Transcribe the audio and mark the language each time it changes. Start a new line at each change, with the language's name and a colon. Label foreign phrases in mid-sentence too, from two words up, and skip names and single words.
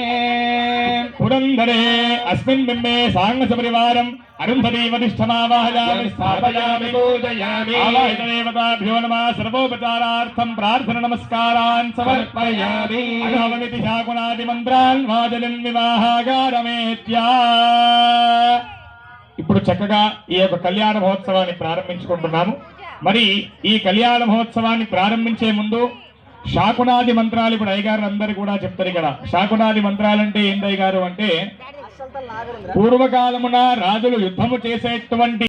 Sanskrit: पुरन्दरे अस्मिन् बिम्बे साङ्गसपरिवारम् अरुन्धती वरिष्ठमावाहयामि स्थापयामि पूजयामि। आवाहितदेवताभ्यो नमः सर्वोपचारार्थं प्रार्थना नमस्कारान् समर्पयामि। अघवमिति शाकुनादिमन्त्रान् वाजलिन् विवाहागारमेत्या।
Telugu: ఇప్పుడు చక్కగా ఈ యొక్క కళ్యాణ మహోత్సవాన్ని ప్రారంభించుకుంటున్నాము. మరి ఈ కళ్యాణ మహోత్సవాన్ని ప్రారంభించే ముందు శాకునాది మంత్రాలు ఇప్పుడు అయ్యగారు అందరు కూడా చెప్తారు. ఇక్కడ శాకునాది మంత్రాలు అంటే ఏంటి అయ్యగారు అంటే పూర్వకాలమున రాజులు యుద్ధము చేసేటువంటి